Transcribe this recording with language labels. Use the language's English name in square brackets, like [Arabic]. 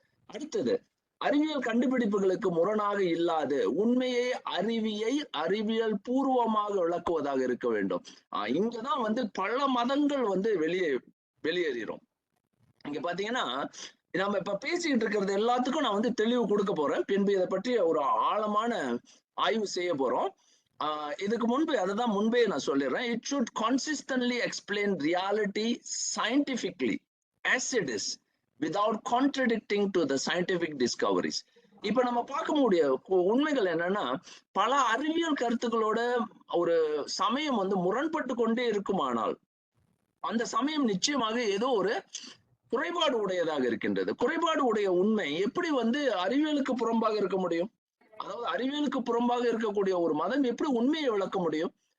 [Tamil] அடுத்தது, அறிவியல் கண்டுபிடிப்புகளுக்கு முரணாக இல்லாது உண்மையை அறிவியல் பூர்வமாக விளக்குவதாக இருக்க வேண்டும். இங்கதான் வந்து பல மதங்கள் வந்து வெளியேறும். இங்க பாத்தீங்கன்னா, நம்ம இப்ப பேசிக்கிட்டு இருக்கிறது எல்லாத்துக்கும் நான் வந்து தெளிவு கொடுக்க போறேன். பின்பு இதை பற்றி ஒரு ஆழமான ஆய்வு செய்ய போறோம். இதுக்கு முன்பே நான் சொல்லிடுறேன். [English] It should consistently explain reality scientifically as it is without contradicting to the scientific discoveries. [Tamil] இப்ப நம்ம பார்க்கக்கூடிய உண்மைகள் என்னன்னா, பல அறிவியல் கருத்துக்களோட ஒரு சமயம் வந்து முரண்பட்டு கொண்டே இருக்குமானால் அந்த சமயம் நிச்சயமாக ஏதோ ஒரு குறைபாடு உடையதாக இருக்கின்றது. குறைபாடு உடைய உண்மை எப்படி வந்து அறிவியலுக்கு புறம்பாக இருக்க முடியும்? அதாவது அறிவியலுக்கு புறம்பாக இருக்கக்கூடிய ஒரு மதம் எப்படி உண்மையை விளக்க முடியும்?